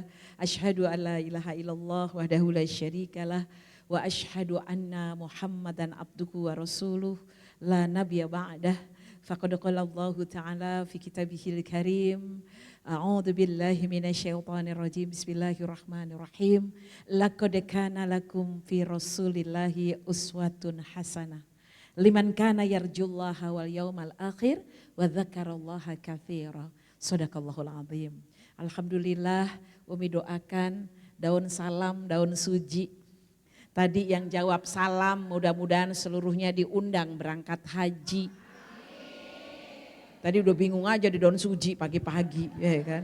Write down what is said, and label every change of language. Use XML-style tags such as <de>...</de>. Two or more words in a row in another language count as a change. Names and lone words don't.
<ar>أشهد أن لا إله إلا الله وحده لا شريك له وأشهد أن محمدا عبده ورسوله لا نبي بعده. فقد قال الله تعالى في كتابه الكريم. أعوذ بالله من الشيطان الرجيم. بسم الله الرحمن الرحيم. لقد كان لكم في رسول الله أسوة حسنة لمن كان يرجو الله واليوم الآخر وذكر الله كثيرا. صدق الله العظيم. Alhamdulillah,</ar> <id>Umi doakan daun salam, daun suji. Tadi yang jawab salam mudah-mudahan seluruhnya diundang berangkat haji. Tadi udah bingung aja di daun suji pagi-pagi, ya kan.</id>